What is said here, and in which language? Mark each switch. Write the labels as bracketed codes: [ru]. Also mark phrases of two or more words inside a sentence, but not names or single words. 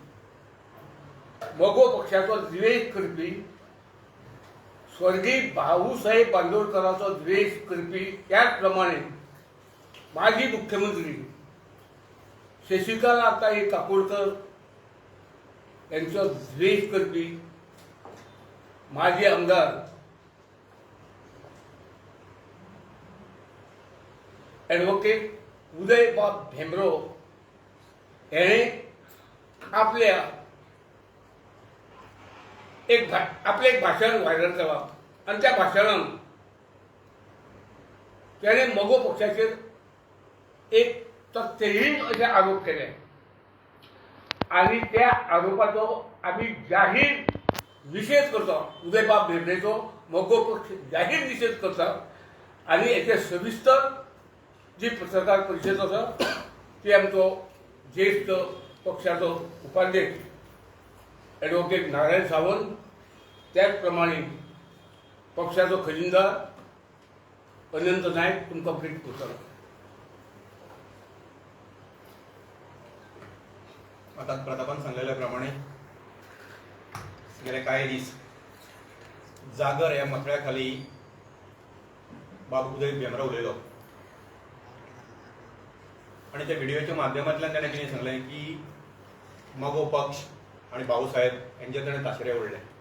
[kok] मगो पक्षाचो द्वेष करपी, स्वर्गीय भाऊसाहेब बांदोडकराचो द्वेष करपी, त्याच प्रमाणे माजी मुख्यमंत्री शशिकलाताई काकोडकर यांचो द्वेष करपी माजी आमदार ॲडव्होकेट उदयबाब भेंब्रो हेणे आपले एक भाषण व्हायरल केला आणि त्या भाषणात त्याने मगो पक्षाचेर एक तथ्यहीन असे आरोप केले आणि त्या आरोपाचो आम्ही जाहीर निषेध करतो. उदयबाब भेंब्रेचो मगो पक्ष जाहीर निषेध करता आणि याचे सविस्तर जी पत्रकार परिषद आसा ती आमचो ज्येष्ठ पक्षाचो उपाध्यक्ष ॲडव्होकेट नारायण सावंत, त्याच प्रमाणे पक्षाचो खजिनदार अनंत नायक तुमकां भेट करतलो. आता प्रतापान सांगलेल्या प्रमाणे गेले काही दीस जागर ह्या मथळ्या खाली बाब उदय भेंब्रो उलयलो आणि त्या व्हिडिओच्या माध्यमांतल्यान ताणें कितें सांगलें की मगो पक्ष आणि भाऊसाहेब यांचेर ताणें ताशेरे ओडले.